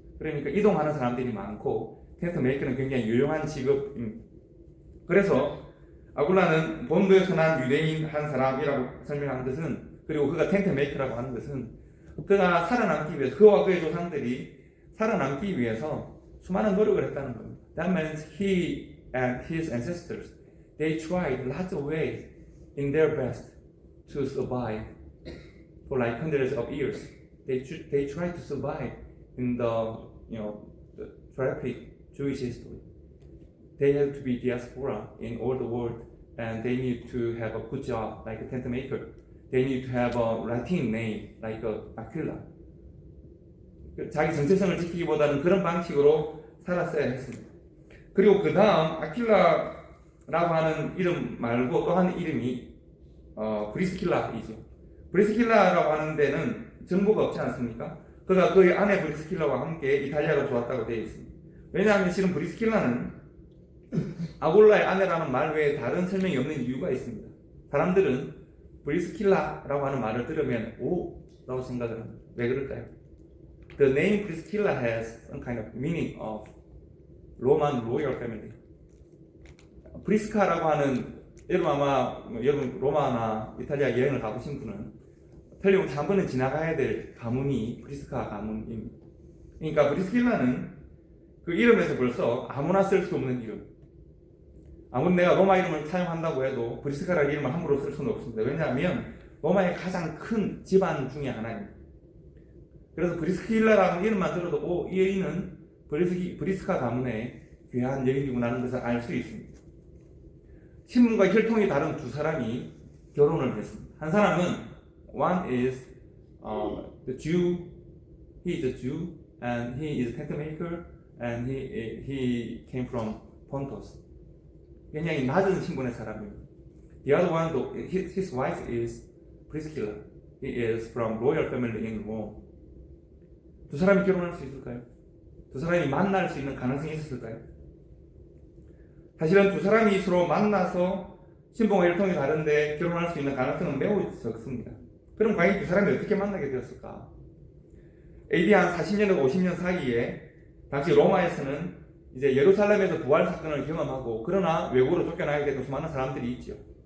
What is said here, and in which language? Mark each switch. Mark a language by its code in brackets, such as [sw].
[ko] 그러니까 이동하는 사람들이 많고 텐트 메이커는 굉장히 유용한 직업입니다. 그래서 아굴라는 본도에서 난 유대인 한 사람이라고 설명한 것은, 그리고 그가 텐트 메이커라고 하는 것은 그가 살아남기 위해서, 그와 그의 조상들이 살아남기 위해서 수많은 노력을 했다는 겁니다. [en] That means he and his ancestors, they tried lots of ways in their best to survive for like hundreds of years. They tried to survive in the traffic Jewish history. They have to be diaspora in all the world, and they need to have a good job like a tent maker. They need to have a Latin name like Aquila. [ko] 자기 정체성을 지키기보다는 그런 방식으로 살았어야 했습니다. 그리고 그 다음 아킬라라고 하는 이름 말고 또 한 이름이 브리스킬라이죠. 브리스킬라라고 하는 데는 정보가 없지 않습니까? 그가 그의 아내 브리스킬라와 함께 이탈리아로 좋았다고 되어 있습니다. 왜냐하면 실은 브리스킬라는 아굴라의 아내라는 말 외에 다른 설명이 없는 이유가 있습니다. 사람들은 브리스킬라라고 하는 말을 들으면 오! 라고 생각을 합니다. 왜 그럴까요? [en] The name Priscilla has some kind of meaning of Roman royal family. [ko] 브리스카라고 하는, 여러분 아마 여러분 로마나 이탈리아 여행을 가보신 분은 틀림없이 한 번은 지나가야 될 가문이 브리스카 가문입니다. 그러니까 브리스킬라는 그 이름에서 벌써 아무나 쓸 수 없는 이름. 아무리 내가 로마 이름을 사용한다고 해도 브리스카라는 이름을 함부로 쓸 수는 없습니다. 왜냐하면 로마의 가장 큰 집안 중에 하나입니다. 그래서 브리스킬라라는 이름만 들어도 이 여인은 브리스카 가문의 귀한 여인이구나 하는 것을 알 수 있습니다. 신분과 혈통이 다른 두 사람이 결혼을 했습니다. 한 사람은 [en] one is the Jew, he is a Jew, and he is a tent maker, and he came from Pontus. [ko] 굉장히 낮은 신분의 사람입니다. [en] The other one, his wife is Priscilla. He is from royal family in Rome. [ko] 두 사람이 결혼할 수 있을까요? 두 사람이 만날 수 있는 가능성이 있었을까요? 사실은 두 사람이 서로 만나서 신분과 혈통이 다른데 결혼할 수 있는 가능성은 매우 적습니다. 그럼 과연 두 사람이 어떻게 만나게 되었을까? AD 한 40년에서 50년 사이에 당시 로마에서는 이제 예루살렘에서 부활 사건을 경험하고 그러나 외국으로 쫓겨나게 되는 수많은 사람들이 있죠.